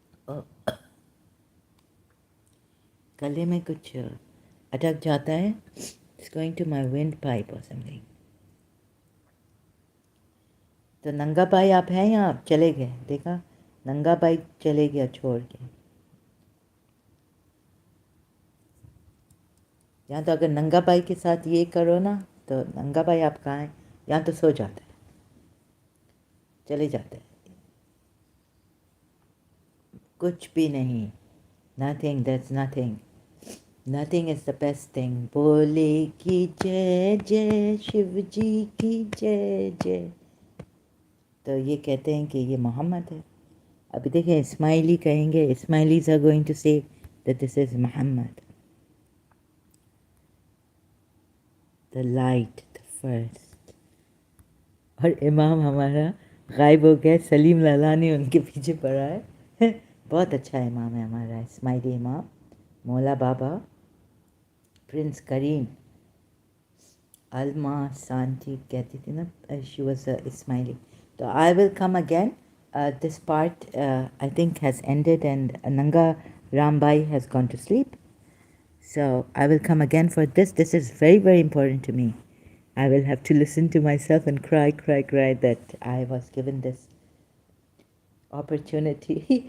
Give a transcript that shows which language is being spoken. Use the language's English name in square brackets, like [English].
[Hindi] Oh, गले में कुछ अटक जाता है. [English] It's going to my windpipe or something. [Hindi] तो नंगा भाई आप हैं या आप चले गए? देखा, नंगा भाई चले गया छोड़ के। यहाँ तो अगर नंगा भाई के साथ ये करो ना, तो नंगा भाई आप कहाँ हैं? यहाँ तो सो जाता है, चले जाते हैं। कुछ भी नहीं, [English] nothing, that's nothing. Nothing is the best thing. [Hindi] बोले की जय जय, शिव जी की जय जय। तो ये कहते हैं कि ये मोहम्मद है। अभी देखें, इस्माइली कहेंगे, [English] Ismailis are going to say that this is Muhammad, the light, the first. [Hindi] और इमाम हमारा गायब हो गया, सलीम लालानी उनके पीछे पड़ा है। बहुत अच्छा इमाम है हमारा, इस्माइली इमाम, मौला बाबा, प्रिंस करीम, अलमा सांची कहती थी ना, [English] She was smiley. तो I will come again. This part I think has ended and Nanga Rambai has gone to sleep. So I will come again for this. This is very, very important to me. I will have to listen to myself and cry that I was given this opportunity.